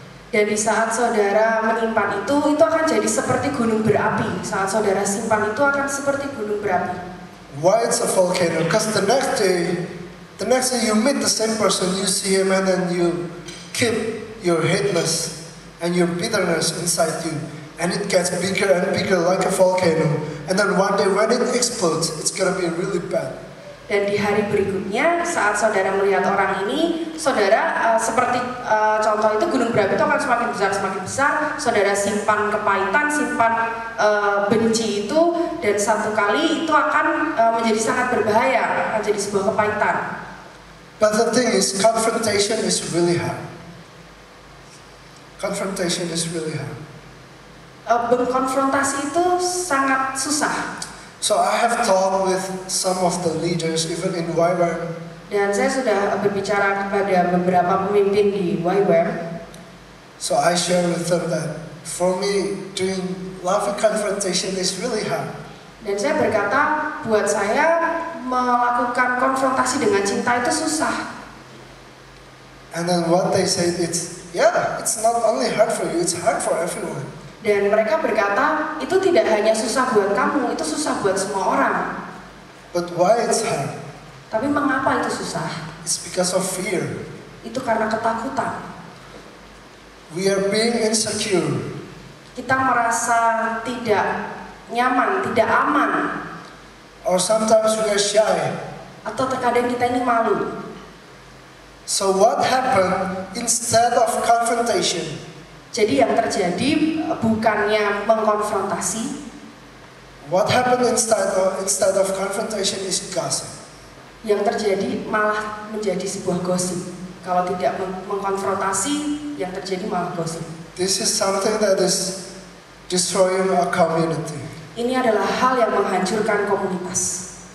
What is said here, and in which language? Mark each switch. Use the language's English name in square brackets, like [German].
[Indonesian] Dan di saat saudara menyimpan itu akan jadi seperti gunung berapi. Saat saudara simpan itu akan seperti gunung berapi. [English] Why it's a volcano? Because the next day you meet the same person, you see him and then you keep your hateness and your bitterness inside you. And it gets bigger and bigger like a volcano. And then one day when it explodes, it's gonna be really bad. [Indonesian] Dan di hari berikutnya saat saudara melihat orang ini, saudara seperti contoh itu gunung berapi itu akan semakin besar. Saudara simpan kepahitan, simpan benci itu, dan satu kali itu akan menjadi sangat berbahaya, akan jadi sebuah kepahitan. [English] But the thing is, confrontation is really hard. Confrontation is really hard. [Indonesian] Berkonfrontasi itu sangat susah. [English] So I have talked with some of the leaders, even in YWAM. [Indonesian] Dan saya sudah berbicara kepada beberapa pemimpin di YWAM. [English] So I share with them that for me, doing loving confrontation is really hard. [Indonesian] Dan saya berkata, buat saya melakukan konfrontasi dengan cinta itu susah. [English] And then what they say, it's not only hard for you, it's hard for everyone. [Indonesian] Dan mereka berkata, itu tidak hanya susah buat kamu, itu susah buat semua orang. [English] But why it's hard? [Indonesian] Tapi mengapa itu susah? [English] It's because of fear. [Indonesian] Itu karena ketakutan. [English] We are being insecure. [Indonesian] Kita merasa tidak nyaman, tidak aman. [English] Or sometimes we are shy. [Indonesian] Atau terkadang kita ini malu. [English] So what happened instead of confrontation? [Indonesian] Jadi yang terjadi bukannya mengkonfrontasi. [English] What happened instead of confrontation is gossip. [Indonesian] Yang terjadi malah menjadi sebuah gosip. Kalau tidak mengkonfrontasi, yang terjadi malah gosip. [English] This is something that is destroying our community. [Indonesian] Ini adalah hal yang menghancurkan komunitas.